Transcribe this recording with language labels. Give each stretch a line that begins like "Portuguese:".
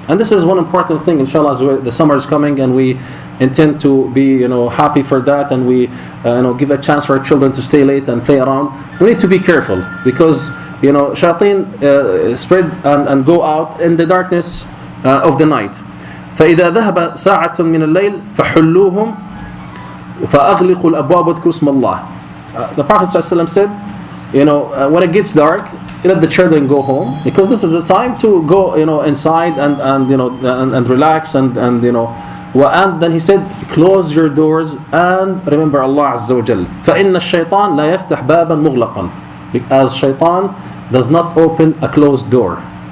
English: And this is one important thing, inshallah, as the summer is coming and we intend to be happy for that, and we give a chance for our children to stay late and play around. We need to be careful, because shayateen spread and go out in the darkness of the night.
Arabic: فإذا ذهب ساعة من الليل فحلوهم فأغلقوا الأبواب واذكروا اسم الله.
English: The Prophet ﷺ said, when it gets dark, let the children go home, because this is the time to go inside and relax and then he said, close your doors and remember Allah Azza wa Jal.
Arabic: فإن الشيطان لا يفتح بابا مغلقا,
English: as shaitan does not open a closed door.